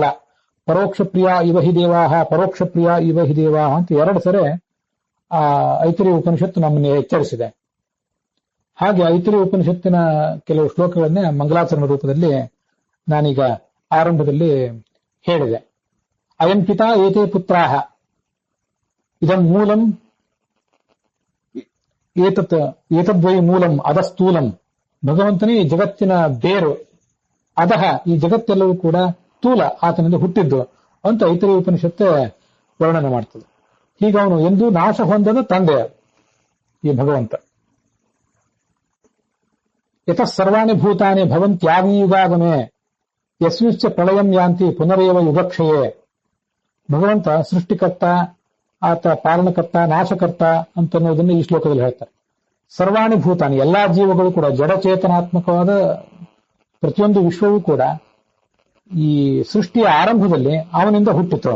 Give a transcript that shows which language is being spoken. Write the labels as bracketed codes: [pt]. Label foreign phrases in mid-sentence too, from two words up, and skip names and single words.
[sa] ಪರೋಕ್ಷ ಪ್ರಿಯ ಇವ ಹಿ ದೇವಾಹ, ಪರೋಕ್ಷ ಪ್ರಿಯ ಇವ ಹಿ ದೇವಾಹ [kn] ಅಂತ 2 ಸರಿ ಆ ಐತರೇಯ ಉಪನಿಷತ್ತು ನಮ್ಮನ್ನು ಎಚ್ಚರಿಸಿದೆ. ಹಾಗೆ ಐತರೇಯ ಉಪನಿಷತ್ತಿನ ಕೆಲವು ಶ್ಲೋಕಗಳನ್ನೇ ಮಂಗಲಾಚರಣ ರೂಪದಲ್ಲಿ ನಾನೀಗ ಆರಂಭದಲ್ಲಿ ಹೇಳಿದೆ. [sa] ಅಯಂ ಪಿತಾ ಏತೇ ಪುತ್ರಾಹ, ಇದಂ ಮೂಲಂ ಏತದ್ವೈ ಮೂಲಂ ಅಧಸ್ಥೂಲಂ, [kn] ಭಗವಂತನೇ ಈ ಜಗತ್ತಿನ ಬೇರು, ಅಧಃ ಈ ಜಗತ್ತೆಲ್ಲವೂ ಕೂಡ ಸ್ಥೂಲ ಆತನಿಂದ ಹುಟ್ಟಿದ್ದು ಅಂತ ಐತರೇಯ ಉಪನಿಷತ್ತು ವರ್ಣನೆ ಮಾಡ್ತದೆ. ಹೀಗೆ ಅವನು ಎಂದೂ ನಾಶ ಹೊಂದದ ತಂದೆ ಈ ಭಗವಂತ. [sa] ಯತಃ ಸರ್ವಾಣಿ ಭೂತಾನಿ ಭವಂತ್ಯಾದಿಯುಗಾಗಮೆ ಯಸ್ಮಿಶ್ಚ ಪ್ರಳಯಂ ಯಾಂತಿ ಪುನರೇವ ಯುಗಕ್ಷಯೇ. [kn] ಭಗವಂತ ಸೃಷ್ಟಿಕರ್ತ, ಆತ ಪಾಲನಕರ್ತ, ನಾಶಕರ್ತ ಅಂತನ್ನೋದನ್ನು ಈ ಶ್ಲೋಕದಲ್ಲಿ ಹೇಳ್ತಾರೆ. [sa] ಸರ್ವಾಣಿ ಭೂತಾನಿ, [kn] ಎಲ್ಲಾ ಜೀವಗಳು ಕೂಡ, ಜಡಚೇತನಾತ್ಮಕವಾದ ಪ್ರತಿಯೊಂದು ವಿಶ್ವವೂ ಕೂಡ ಈ ಸೃಷ್ಟಿಯ ಆರಂಭದಲ್ಲಿ ಅವನಿಂದ ಹುಟ್ಟಿತು.